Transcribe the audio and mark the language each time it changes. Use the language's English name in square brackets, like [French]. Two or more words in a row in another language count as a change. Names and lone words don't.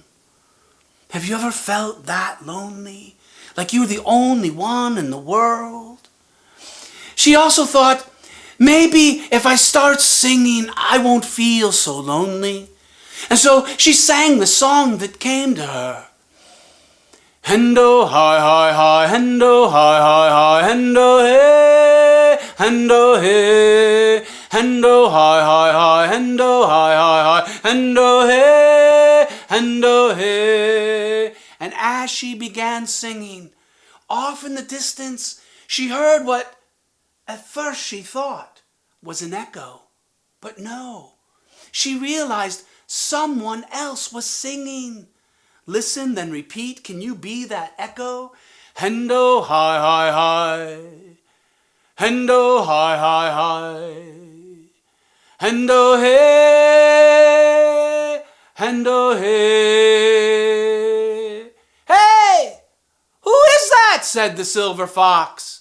[English] Have you ever felt that lonely? Like you were the only one in the world? She also thought, maybe if I start singing, I won't feel so lonely. And so she sang the song that came to her. Hendo hi hi hi, hendo hi hi hi, hendo hey, hendo hey, hendo hi hi hi, hendo hi hi hi, hendo hey, hendo hey. And as she began singing, off in the distance, she heard what at first she thought was an echo. But no, she realized someone else was singing. Listen, then repeat. Can you be that echo? Hendo hi hi hi. Hendo hi hi hi. Hendo hey. Hendo hey. Hey! Who is that? Said the silver fox.